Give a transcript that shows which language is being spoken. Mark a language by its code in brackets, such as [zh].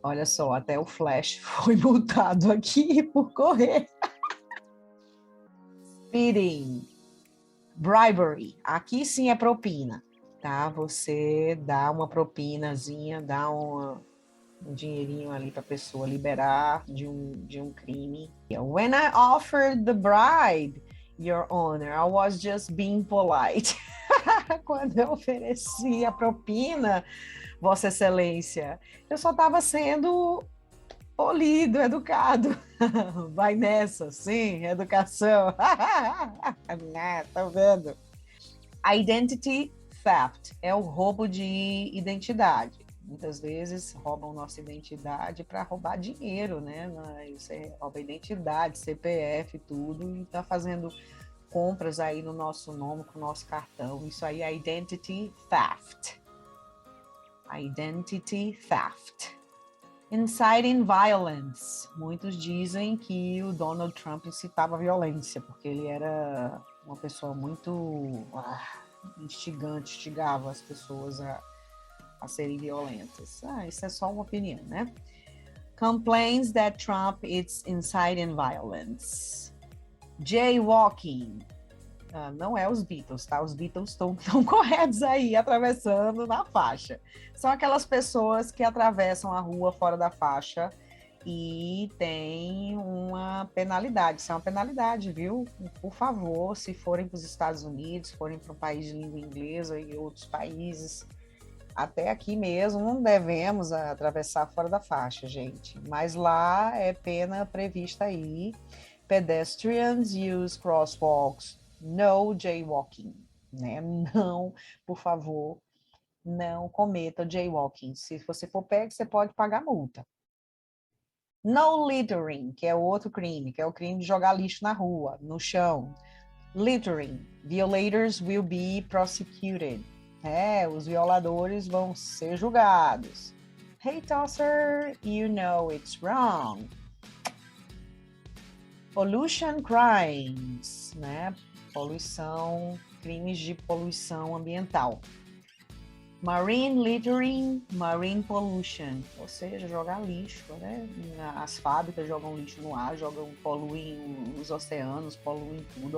[pt] Olha só, até o Flash foi multado aqui por correr. [en] Speeding. Bribery. [pt] Aqui sim é propina, tá? Você dá uma propinazinha, dá um dinheirinho ali para a pessoa liberar de um crime. [en] When I offered the bribe, Your Honor, I was just being polite. [pt] Quando eu ofereci a propina, Vossa Excelência, eu só estava sendo polido, educado. Vai nessa, sim, educação. Tá vendo? Identity theft é o roubo de identidade. Muitas vezes roubam nossa identidade para roubar dinheiro, né? Você rouba identidade, CPF, tudo, e está fazendo compras aí no nosso nome, com o nosso cartão. Isso aí é identity theft. Identity theft. Inciting violence. Muitos dizem que o Donald Trump incitava a violência, porque ele era uma pessoa muito instigante, instigava as pessoas a serem violentas. Isso é só uma opinião, né? [en] Complains that Trump is inciting violence. [pt] Jaywalking. Não é os Beatles, tá? Os Beatles estão corretos aí, atravessando na faixa. São aquelas pessoas que atravessam a rua fora da faixa e tem uma penalidade. Isso é uma penalidade, viu? Por favor, se forem para os Estados Unidos, forem para um país de língua inglesa e outros países, até aqui mesmo não devemos atravessar fora da faixa, gente. Mas lá é pena prevista aí. [en] Pedestrians use crosswalks, no jaywalking, [pt] né? Não, por favor, não cometa jaywalking. Se você for pego, você pode pagar multa. [en] No littering, [pt] que é outro crime, que é o crime de jogar lixo na rua, no chão. [en] Littering, violators will be prosecuted. [pt] Os violadores vão ser julgados. [en] Hey, tosser, you know it's wrong. Pollution crimes, né? [pt] Poluição, crimes de poluição ambiental. [en] Marine littering, marine pollution, [pt] ou seja, jogar lixo, né? As fábricas jogam lixo no ar, poluem os oceanos, poluem tudo.